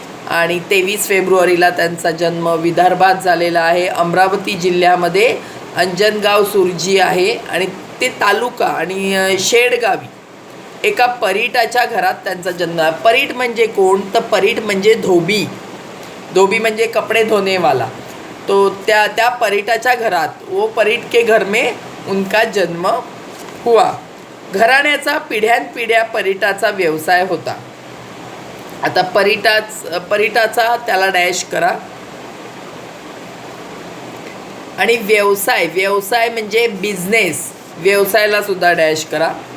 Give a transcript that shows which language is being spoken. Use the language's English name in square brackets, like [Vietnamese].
[Marathi] आणि 23 फेब्रुवारीला त्यांचा जन्म विदर्भात झालेला आहे. अमरावती जिल्ह्यामध्ये अंजनगाव सुरजी आहे आणि ते तालुका आणि शेडगावी एका परीटाच्या घरात त्यांचा जन्म आहे. परीट म्हणजे कोण, तर परीट म्हणजे धोबी. धोबी म्हणजे कपडे धोनेवाला. तो त्या परीटाच्या घरात, [Hindi] वो परीट के घर में उनका जन्म हुआ. [Marathi] घराण्याचा पिढ्यानपिढ्या परीटाचा व्यवसाय होता. आता परीटाचा त्याला डॅश करा. आणि व्यवसाय म्हणजे बिझनेस, व्यवसायाला सुद्धा डॅश करा.